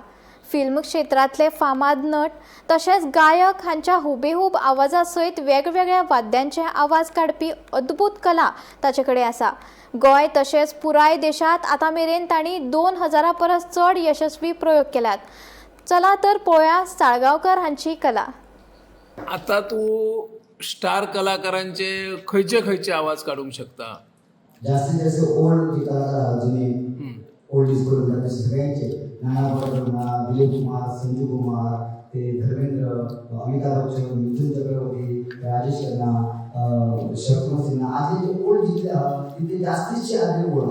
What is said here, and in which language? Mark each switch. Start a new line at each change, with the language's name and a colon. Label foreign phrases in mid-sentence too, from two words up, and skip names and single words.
Konkani: फिल्म क्षेत्रांतले फामाद नट तशेंच गायक हांच्या हुबेहूब आवाजा सयत वेगवेगळ्या वाद्यांचे आवाज काडपी अद्भुत कला ताचे कडेन आसा। गोंय तशेंच पुराय देशांत आतां मेरेन तांणी 2000 परस चड यशस्वी प्रयोग केल्यात। चला तर पळोवया साळगांवकर हांची कला। आता तू स्टार कलाकारांचे खंयचे आवाज काढूंक शकता?
Marathi: जास्तीत जास्त ओल्ड जे कलाकार आहात जुने
English: old is gold
Marathi: म्हणतात तसे सगळ्यांचे नाना पटोले, दिलीप कुमार, संजीव कुमार, ते धर्मेंद्र, अमिताभ बच्चन, मिथुन चक्रवर्ती, राजेश खन्ना, शत्रुघ्न सिन्हा आज जे ओल्ड जितले आहात तिथे जास्तीचे आदले ओल्ड।